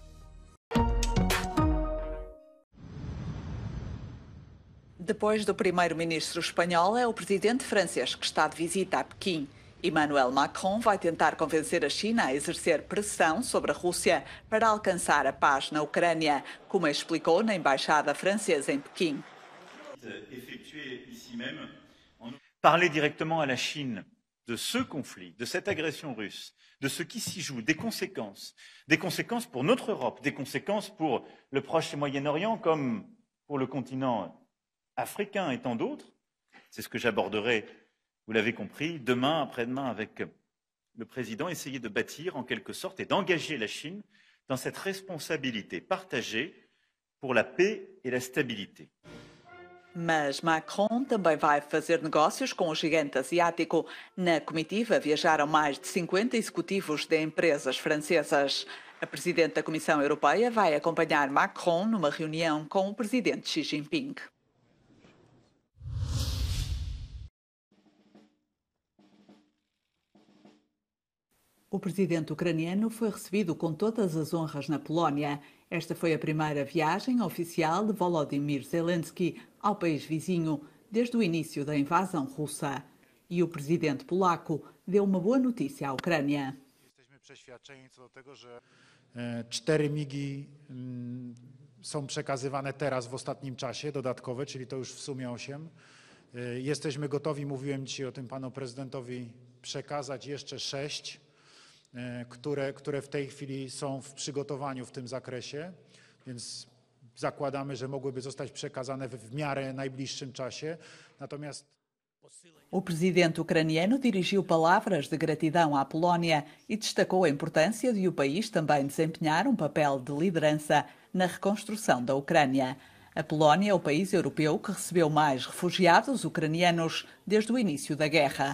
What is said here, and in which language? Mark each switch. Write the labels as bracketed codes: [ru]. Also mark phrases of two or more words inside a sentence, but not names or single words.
[pt] Depois do primeiro-ministro espanhol, é o presidente francês que está de visita a Pequim. Emmanuel Macron vai tentar convencer a China a exercer pressão sobre a Rússia para alcançar a paz na Ucrânia, como explicou na embaixada francesa em Pequim. [fr] Parler directement à la Chine de ce conflit, de cette agression russe, de ce qui s'y joue, des conséquences pour notre Europe, des conséquences pour le Proche et Moyen-Orient, comme pour le continent africain et tant d'autres. C'est ce que j'aborderai, vous l'avez compris, demain, après-demain avec le président, essayer de bâtir en quelque sorte et d'engager la Chine dans cette responsabilité partagée pour la paix et la stabilité. [pt] Mas Macron também vai fazer negócios com o gigante asiático. Na comitiva viajaram mais de 50 executivos de empresas francesas. A presidente da Comissão Europeia vai acompanhar Macron numa reunião com o presidente Xi Jinping. O presidente ucraniano foi recebido com todas as honras na Polónia. Esta foi a primeira viagem oficial de Volodymyr Zelensky ao país vizinho desde o início da invasão russa. E o presidente polaco deu uma boa notícia à Ucrânia. [pl] Jesteśmy przeświadczeni co do tego, że 4 migi są przekazywane teraz w ostatnim czasie, dodatkowe, czyli to już w sumie 8. Jesteśmy gotowi, mówiłem dzisiaj o tym panu prezydentowi, przekazać jeszcze 6. Które w tej chwili są w przygotowaniu w tym zakresie, więc zakładamy, że mogłyby zostać przekazane w miarę najbliższym czasie. Natomiast [pt] O presidente ucraniano dirigiu palavras de gratidão à Polónia e destacou a importância de o país também desempenhar um papel de liderança na reconstrução da Ucrânia. A Polónia é o país europeu que recebeu mais refugiados ucranianos desde o início da guerra.